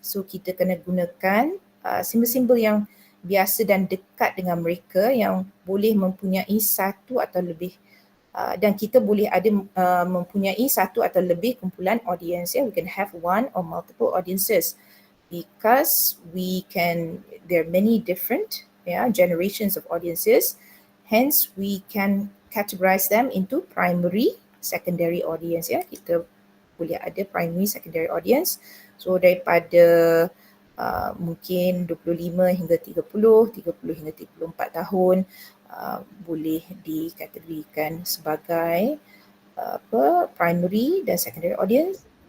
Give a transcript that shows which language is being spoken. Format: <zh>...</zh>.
<ms>So kita kena gunakan simbol-simbol yang biasa dan dekat dengan mereka yang boleh mempunyai satu atau lebih dan kita boleh ada mempunyai satu atau lebih kumpulan audience.</ms> <en>We can have one or multiple audiences because there are many different generations of audiences. Hence we can categorize them into primary, secondary audience.</en> <ms>Kita boleh ada primary, secondary audience. So daripada mungkin 25 hingga 30, 30 hingga 34 tahun boleh dikategorikan sebagai primary dan secondary audience.</ms>